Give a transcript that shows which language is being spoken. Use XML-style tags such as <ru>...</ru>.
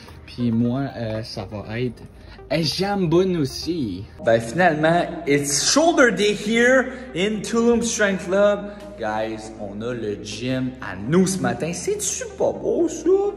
<fr>Puis moi, ça va être jambes aussi. Ben finalement,</fr> <en>it's shoulder day here in Tulum Strength Club.</en> <fr>Guys, on a le gym à nous ce matin. C'est-tu pas beau ça?</fr>